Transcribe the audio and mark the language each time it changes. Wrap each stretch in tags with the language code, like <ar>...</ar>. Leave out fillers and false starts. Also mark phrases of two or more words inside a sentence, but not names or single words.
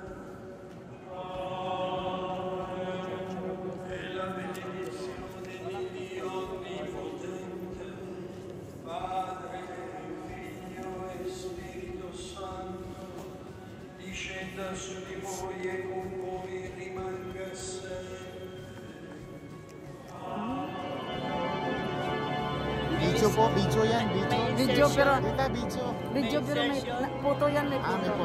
<it>E la benedizione di Dio Onnipotente, Padre, Figlio e Spirito Santo, discenda su di voi e con voi rimanga sempre.</it> <tl>Video po, video yan, video. Video pero, Tita, video. video pero may photo yan, may Ah, may photo.</tl>